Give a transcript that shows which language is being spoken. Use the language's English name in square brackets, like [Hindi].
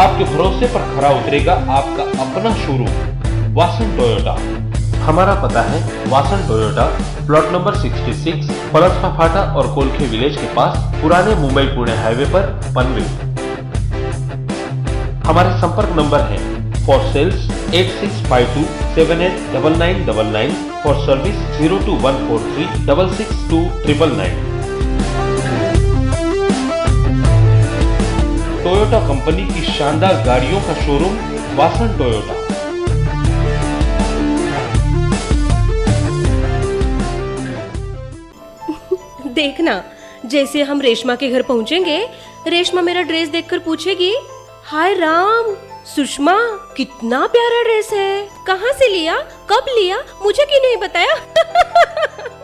[Hindi] आपके भरोसे पर खरा उतरेगा आपका अपना शोरूम वासन टोयोटा। हमारा पता है वासन टोयोटा, प्लॉट नंबर 66, पलसपा फाटा और कोलखे विलेज के पास, पुराने मुंबई पुणे हाईवे पर, पनवेल। हमारे संपर्क नंबर है [English] For sales 8652789999. For service [Hindi] 02143 662 Toyota company की शानदार गाड़ियों का शोरूम वासन टोयोटा। देखना, जैसे हम रेशमा के घर पहुंचेंगे, रेशमा मेरा ड्रेस देखकर पूछेगी, हाय राम सुषमा कितना प्यारा ड्रेस है, कहाँ से लिया, कब लिया, मुझे क्यों नहीं बताया?